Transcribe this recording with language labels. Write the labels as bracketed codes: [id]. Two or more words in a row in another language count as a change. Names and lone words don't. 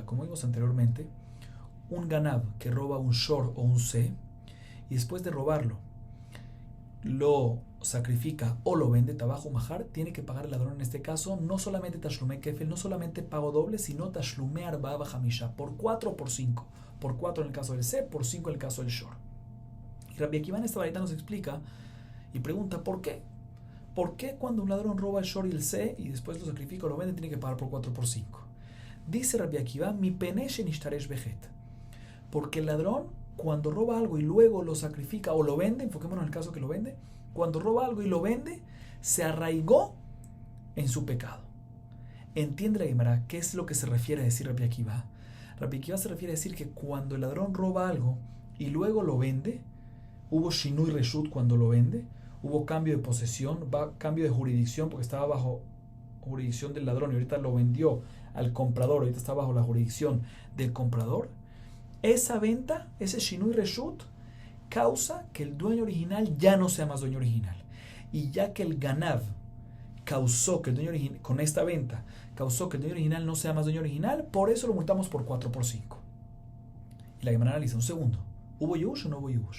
[es] Como vimos anteriormente, un ganav que roba un shor o un se, y después de robarlo, lo sacrifica o lo vende, [he] טבחו ומכרו, [es] tiene que pagar el ladrón en este caso, no solamente [he] תשלומי כפל, [es] no solamente pago doble, sino [he] תשלומי ארבעה וחמישה, [es] por 4 o por 5. Por 4 en el caso del se, por 5 en el caso del shor. Y Rabbi Akiva en esta baraita nos explica y pregunta ¿por qué? ¿Por qué cuando un ladrón roba el shor y el se y después lo sacrifica o lo vende tiene que pagar por 4 o por 5? Dice Rabbi Akiva, [he] מפני שנשתרש בחטא. [es] Porque el ladrón, cuando roba algo y luego lo sacrifica o lo vende, enfoquémonos en el caso que lo vende, cuando roba algo y lo vende, se arraigó en su pecado. ¿Entiende la Gemara qué es lo que se refiere a decir Rabbi Akiva? Rabbi Akiva se refiere a decir que cuando el ladrón roba algo y luego lo vende, hubo [he] שינוי רשות [es] cuando lo vende, hubo cambio de posesión, cambio de jurisdicción porque estaba bajo jurisdicción del ladrón y ahorita lo vendió al comprador, ahorita está bajo la jurisdicción del comprador. Esa venta, ese [he] שינוי רשות, [es] causa que el dueño original ya no sea más dueño original. Y ya que el ganav causó que el dueño original, con esta venta, causó que el dueño original no sea más dueño original, por eso lo multamos por 4 por 5. Y la Gemara analiza un segundo. ¿Hubo Yehush o no hubo Yehush?